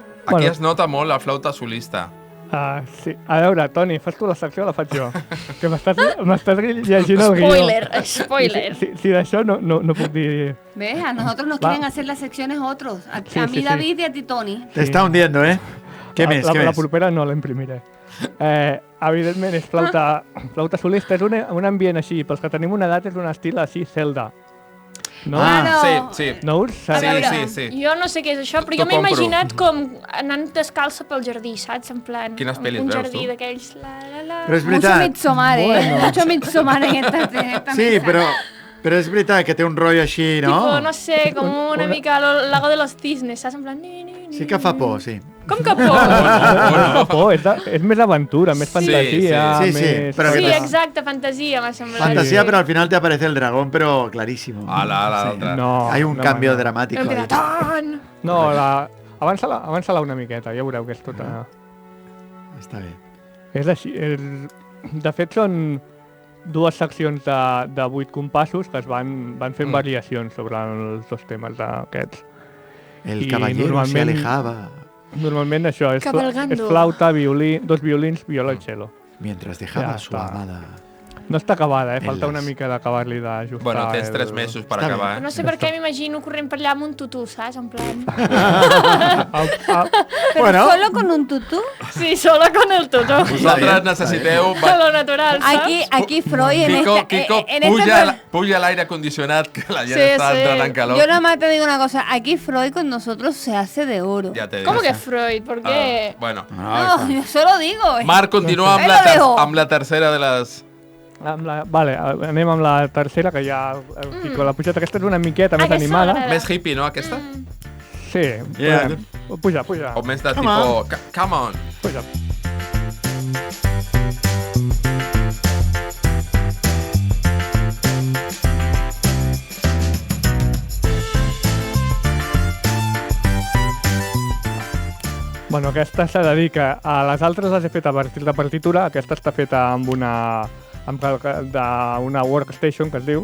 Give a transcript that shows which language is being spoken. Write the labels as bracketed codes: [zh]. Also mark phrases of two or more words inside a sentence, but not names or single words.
[ca] Aquí es nota molt la flauta solista. Sí. A veure, Toni, fas tu la secció o la faig jo? Que m'estàs llegint el guió. Spoiler. Si d'això no puc dir... [es] ¿Ves? A nosotros nos quieren hacer las secciones otros. A mí David y a ti Toni. Te está hundiendo, [ca] ¿eh? Què més? La propera no la imprimiré. Evidentment és flauta solista, és un ambient així, pels que tenim una edat és un estil així Zelda. No? Sí. No us Sí. Jo no sé què és això, però jo m'he imaginat com anant descalça pel jardí, saps? En plan, quines pel·lis un veus, jardí tu? d'aquells... Però és veritat. [es] Mucho Midsommar, Mucho Midsommar en esta [ca] Sí, però és veritat que té un rotllo així, no? Tipo, no sé, com una mica el lago de los cisnes, saps? En plan... Sí que fa por, sí. Com que por? No fa por, és més aventura, més fantasia. Sí, però sí, exacte, fantasia, m'ha semblat. [es] Fantasía, pero al final te aparece el dragón, pero clarísimo. No, hay un cambio dramático. [ca] No, avança-la una miqueta, ja veureu que és tota... Està bé. És així. De fet, són dues seccions de 8 compassos que es van fent variacions sobre els dos temes d'aquests. [es] El caballero se alejaba. [ca] Normalment això és flauta, violí, dos violins, viola i cello. [es] Mientras dejaba su amada. [ca] No està acabada, falta una mica d'acabar-li d'ajustar. Bueno, tens 3 mesos per acabar. No sé per què m'imagino corrent per allà amb un tutú, saps? En plan... [es] ¿Pero solo con un tutú? Sí, solo con el tutú. [ca] Vosaltres necessiteu... [es] Lo natural, saps? Aquí Freud [ca] Kiko, puja l'aire condicionat, que la gent està entrant en calor. [es] Yo nada más te digo una cosa, aquí Freud con nosotros se hace de oro. Ja te digo. ¿Cómo que Freud? ¿Por qué? Bueno. No, yo solo digo. [ca] Marc, continua amb la tercera de les... Vale, anem amb la tercera, que ja el Kiko l'ha pujat. Aquesta és una miqueta més animada. Més hippie, no, aquesta? Sí. Puja. O més de tipo... [en] Come on. [ca] Puja. Bueno, aquesta s'ha de dir que a les altres les he fet a partir de partitura, aquesta està feta amb una workstation, que es diu.